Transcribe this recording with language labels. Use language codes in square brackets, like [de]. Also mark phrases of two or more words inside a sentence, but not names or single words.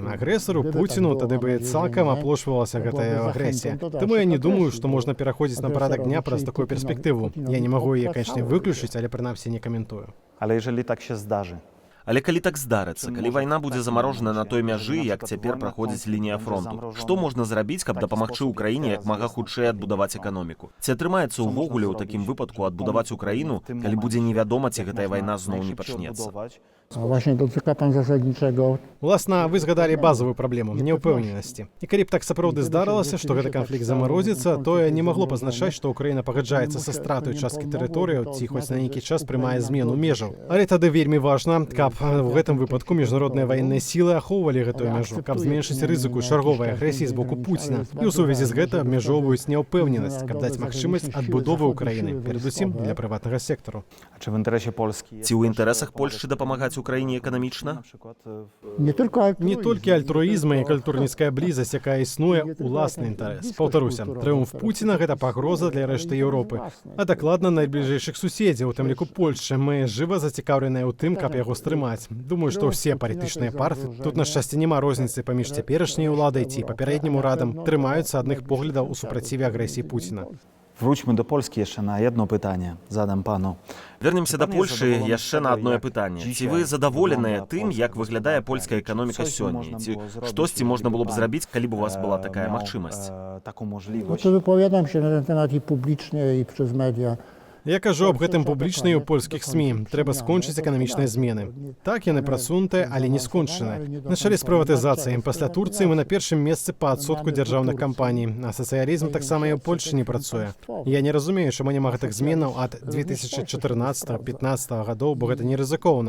[be] Агрэсару Пуціну тады бы цалкам аплошвалася гэтая агрэсія. Таму я не думаю, што можна пераходзіць на парадак дня праз такую перспектыву. Я не магу яе, канечне, выключыць, але прынамсі не каментую. [pl] Ale jeżeli tak się zdarzy. [be] Але калі так здарыцца, калі вайна будзе замарожана на той мяжы, як цяпер праходзіць лінія фронту, што можна зрабіць, каб дапамагчы ўкраіне як мага хутчэй адбудаваць эканоміку? Ці атрымаецца ўвогуле ў такім выпадку адбудаваць Украіну, калі будзе невядома, ці гэтая вайна зноў не пачнецца? [pl] A właśnie dotyka pan zasadniczego. [be] Уласна, вы згадалі базовую праблему няўпэўненасці. І калі б так сапраўды здарылася, што гэты канфлікт замарозіцца, тое не магло б азначаць, што Ўкраіна пагаджаецца са стратай часткі тэрыторыяў ці хоць на нейкі час прымае змену межаў. Але тады вельмі важна, каб в гэтым выпадку міжнародныя ваенныя сілы ахоўвалі гэтую мяжу, каб зменшыць рызыку чарговай агрэсіі з боку Пуціна. І ў сувязі з гэтым абмяжоўваюць няўпэўненасць, каб даць магчымасць адбудовы Ўкраіны, перадусім для прыватнага сектару. [pl] A czy w interesie Polski? [be] Ці ў інтарэсах Польшчы дапамагаць Украіне эканамічна? [pl] Nie tylko [be] Не толькі альтруізм і культурніцкая блізасць, якая існуе, уласны інтарэс. Паўтаруся, трыумф Пуціна — гэта пагроза для рэшты Еўропы, а дакладна найбліжэйшых суседзяў, у тым ліку Польшчы. Мы жыва зацікаўленыя ў тым, каб яго стрымаць. Думаю, што ўсе палітычныя партыі, тут на шчасце няма розніцы паміж цяперашняй уладай ці папярэднім урадам, трымаюцца адных поглядаў у супраціве агрэсіі Пуціна. [pl] Wróćmy do Polski jeszcze na jedno pytanie. Zadam panu. [be] Вернемся да Польшы яшчэ на адное пытанне. Ці вы задаволеныя тым, як выглядае польская эканоміка сёння? Ці штосьці можна было б зрабіць, калі б у вас была такая магчымасць? [pl] Taką No możliwość. to wypowiadam się na ten temat i publicznie, i przez media. [be] Я кажу аб гэтым публічна і ў польскіх СМІ. Трэба скончыць эканамічныя змены. Так, яны прасунутыя, але не скончаныя. На чале з прыватызацыяй пасля Турцыі мы на першым месцы па адсотку дзяржаўных кампаній, а сацыялізм таксама і ў Польшы не працуе. Я не разумею, чаму няма гэтых зменаў ад 2014-15 гадоў, бо гэта не рызыкоўна.